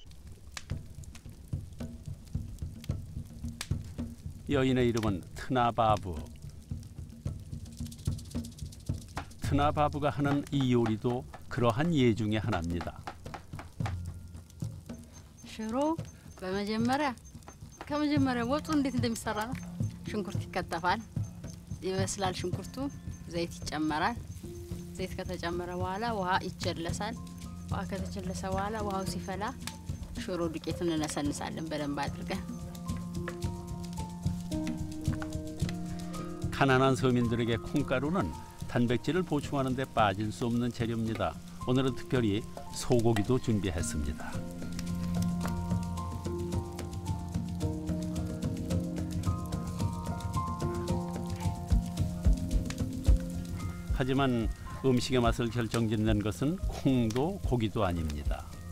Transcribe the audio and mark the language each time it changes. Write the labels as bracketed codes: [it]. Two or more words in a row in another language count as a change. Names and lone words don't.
[ko] 여인의 이름은 트나바부. 트나바부가 하는 이 요리도 그러한 예 중에 하나입니다. [am] ሽሮ ከመጀመሪያ ወጡ እንዴት እንደሚሰራ ነው። ሽንኩርት ይከተፋል፣ ይበስላል። ሽንኩርቱ ዘይት ይጨመራል። ዘይት ከተጨመረ በኋላ ውሃ ይጨለሳል። ውሃ ከተጨለሰ በኋላ ውሃው ሲፈላ ሽሮ ዱቄቱን እንነሰንሳለን በደንብ 아들게. [ko] 가난한 서민들에게 콩가루는 단백질을 보충하는 데 빠질 수 없는 재료입니다. 오늘은 특별히 소고기도 준비했습니다. 하지만 음식의 맛을 결정짓는 것은 콩도 고기도 아닙니다.